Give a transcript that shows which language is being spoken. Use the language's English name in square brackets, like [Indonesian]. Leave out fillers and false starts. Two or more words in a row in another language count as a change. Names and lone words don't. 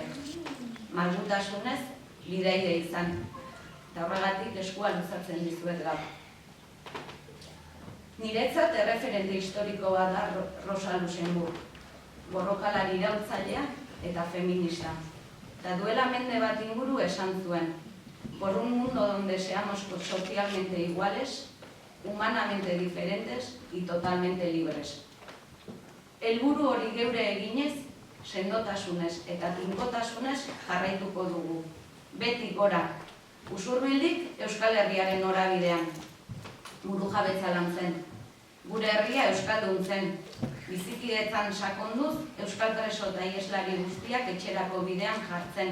[Basque] Malgutasunez, bidaide izan. Eta horregatik eskua luzatzen dizuet gaur. Niretzat erreferente historiko bat da Rosa Luxemburg, borrokalari iraultzailea eta feminista. Eta duela mende bat inguru esan zuen, [Spanish] por un mundo donde seamos socialmente iguales, humanamente diferentes y totalmente libres. [Basque] Helburu hori geure eginez, sendotasunez eta tinkotasunez jarraituko dugu. Beti gora, usurbildik Euskal Herriaren norabidean. Burujabetza lan zen. Gure herria euskaldun zen. Bizikidetzan sakonduz, euskal preso eta ieslari guztiak etxerako bidean jartzen.